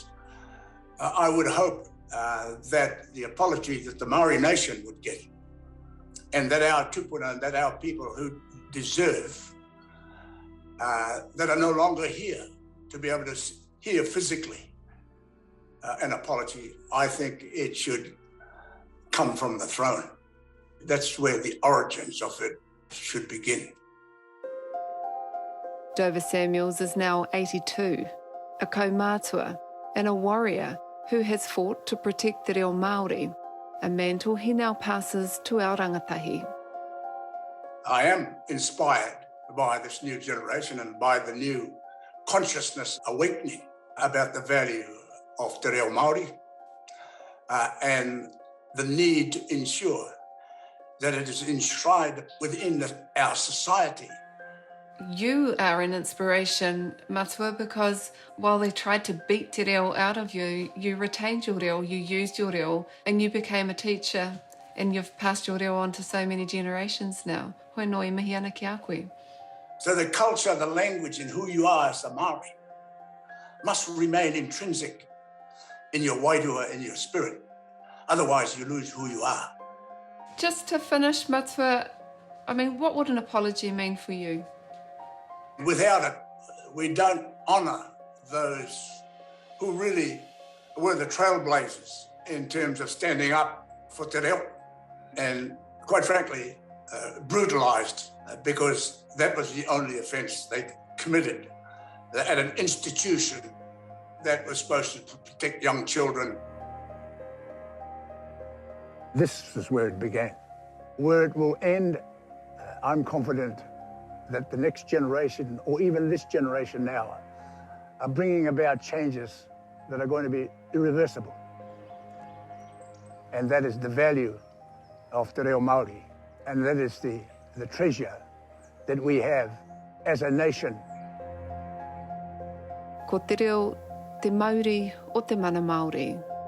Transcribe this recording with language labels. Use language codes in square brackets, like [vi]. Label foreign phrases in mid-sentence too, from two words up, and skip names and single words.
[en] I would hope that the apology that the Māori nation would get, and that our tupuna and that our people who deserve, that are no longer here to be able to hear physically an apology, I think it should come from the throne. That's where the origins of it should begin. Dover Samuels is now 82, a kaumātua and a warrior who has fought to protect [mi] te reo Māori, [en] a mantle he now passes to our rangatahi. I am inspired by this new generation and by the new consciousness awakening about the value of [mi] te reo Māori [en] and the need to ensure that it is enshrined within our society. You are an inspiration, Matua, because while they tried to beat [mi] te reo [en] out of you, you retained your reo, you used your reo, and you became a teacher, and you've passed your reo on to so many generations now. [mi] Hoi noi mihi ana ki a koe. [en] So the culture, the language, and who you are as a Māori must remain intrinsic in your wairua, in your spirit. Otherwise, you lose who you are. Just to finish, Matua, I mean, what would an apology mean for you? Without it, we don't honour those who really were the trailblazers in terms of standing up for [mi] te reo [en] and, quite frankly, brutalised because that was the only offence they committed at an institution that was supposed to protect young children. This is where it began. Where it will end, I'm confident that the next generation, or even this generation now, are bringing about changes that are going to be irreversible. And that is the value of [mi] te reo Māori, [en] and that is the treasure that we have as a nation. [mi] Ko te reo te Māori o te mana Māori.